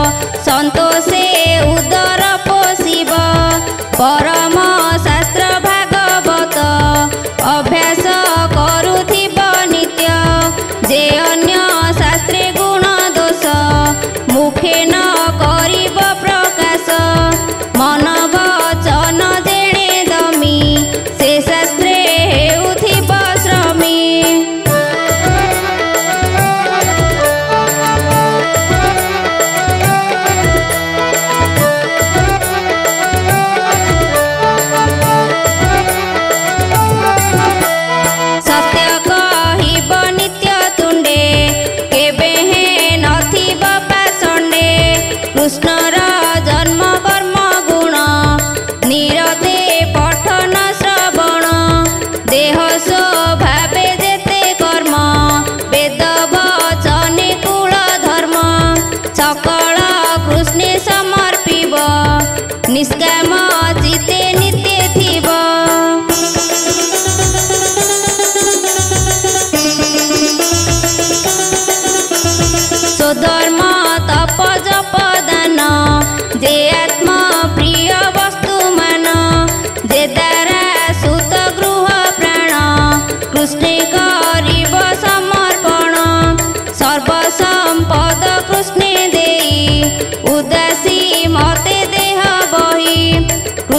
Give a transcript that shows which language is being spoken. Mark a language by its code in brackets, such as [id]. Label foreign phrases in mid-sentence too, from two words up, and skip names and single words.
[or] ସନ୍ତୋଷେ ଉଦର ପୋଷିବ ପରମ ଶାସ୍ତ୍ର ଭାଗବତ ଅଭ୍ୟାସ କରୁଥିବ ନିତ୍ୟ ଯେ ଅନ୍ୟ ଶାସ୍ତ୍ରେ ଗୁଣ ଦୋଷ ମୁଖେ ନ କରିବ ପ୍ରକାଶ ମନ ବଚନ ଯେଣେ ଦମୀ ସେ ଶାସ୍ତ୍ରେ ହେଉଥିବ ଶ୍ରମୀ ସତ୍ୟ କହିବ ନିତ୍ୟ ତୁଣ୍ଡେ କେବେ ହେ ନଥିବ ପାଷଣ୍ଡେ କୃଷ୍ଣର ଜନ୍ମ କର୍ମ ଗୁଣ ନିରତେ ପଠନ ଶ୍ରବଣ ଦେହ ସ୍ୱଭାବେ ଯେତେ କର୍ମ ବେଦ ବଚନେ କୁଳ ଧର୍ମ ସକଳ କୃଷ୍ଣେ ସମର୍ପିବ ନିଷ୍କାମ ଚିତେ ନିତ୍ୟ ଥିବ ସ୍ୱଧର୍ମ ତପ ଜପ ଦାନ ଯେ ଆତ୍ମ ପ୍ରିୟ ବସ୍ତୁ ମାନ ଯେ ଦ୍ୱାରା ସୁତ ଗୃହ ପ୍ରାଣ କୃଷ୍ଣେ କରିବ ସମର୍ପଣ ସର୍ବସମ୍ପଦ କୃଷ୍ଣେ ଦେଇ ଉଦାସୀ ମତେ ଦେହ ବହି